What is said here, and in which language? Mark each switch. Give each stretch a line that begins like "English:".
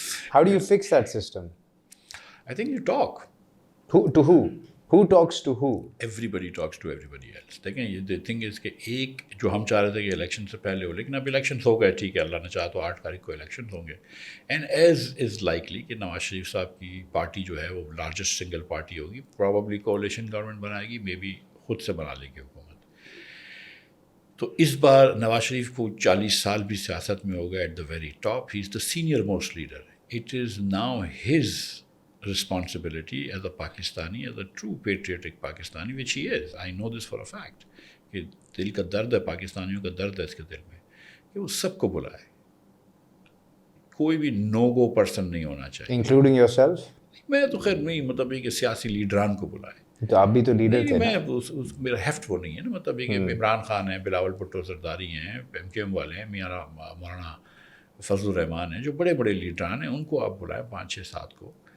English: How do you fix that system? I think you talk. To who? Who talks to who? Everybody talks to everybody else.
Urdu: دیکھیں یہ
English: the thing is
Urdu: کہ ایک جو ہم چاہ رہے تھے کہ الیکشن سے پہلے ہو, لیکن اب الیکشنس ہو گئے, ٹھیک ہے, اللہ نے چاہا تو 8 تاریخ کو الیکشنس ہوں گے.
English: and as is likely
Urdu: کہ نواز شریف صاحب کی پارٹی جو ہے وہ لارجسٹ سنگل پارٹی ہوگی, پروبیبلی کولیشن گورنمنٹ بنائے گی, مے بی خود سے بنا لے گی حکومت. تو اس بار نواز شریف کو 40 سال بھی سیاست میں ہو گئے,
English: At the very top, he is the senior most leader. It is now his responsibility as a Pakistani, as a true patriotic Pakistani, which he is. I know this for a fact.
Urdu: کہ دل کا درد ہے, پاکستانیوں کا درد ہے اس کے دل میں, کہ وہ سب کو بلائے. کوئی بھی نو گو پرسن نہیں ہونا چاہیے.
English: Including yourself?
Urdu: میں تو خیر نہیں, مطلب یہ کہ سیاسی لیڈران کو بلائے. تو آپ بھی تو لیڈر تھے. میں میرا ہیفٹ وہ نہیں ہے نا, مطلب یہ کہ عمران خان ہیں, بلاول بھٹو زرداری ہیں, MKM والے ہیں, میاں مولانا فضل الرحمان ہیں, جو بڑے بڑے لیڈران ہیں, ان کو آپ بلائیں 5 6 7 کو.